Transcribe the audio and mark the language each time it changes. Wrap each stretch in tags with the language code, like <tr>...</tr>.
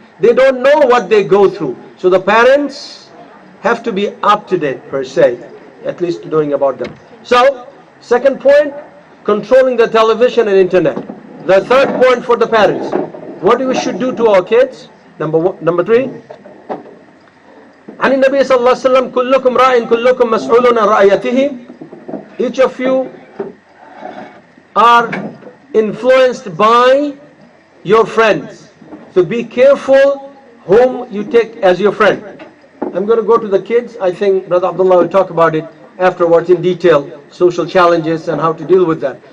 <en>They don't know what they go through. So the parents have to be up to date per se, at least knowing about them. So, second point, controlling the television and internet. The third point for the parents, what we should do to our kids. Number three,</en> <ar>عن النبي صلى الله عليه وسلم كلكم راع كلكم مسؤول عن رعيته.</ar> <en>Each of you are influenced by your friends. So be careful whom you take as your friend. I'm going to go to the kids. I think Brother Abdullah will talk about it afterwards in detail, social challenges and how to deal with that.</en>